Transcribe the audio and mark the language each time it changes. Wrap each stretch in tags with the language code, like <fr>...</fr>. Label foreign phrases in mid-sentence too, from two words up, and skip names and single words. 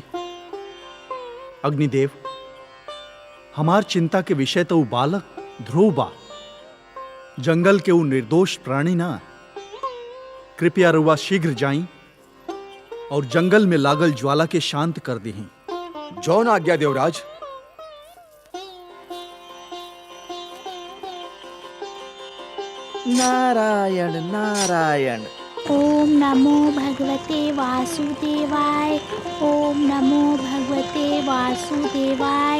<bho>अग्निदेव, हमार चिंता के विषय तो उ बालक ध्रुव बा, जंगल के उ निर्दोष प्राणी ना। कृपया रउआ शीघ्र जाई और जंगल में लागल ज्वाला के शांत कर दीही। जौन आज्ञा देवराज। नारायण नारायण।</bho> <sa>ओम नमो भगवते वासुदेवाय। ओम नमो भगवते वासुदेवाय।</sa>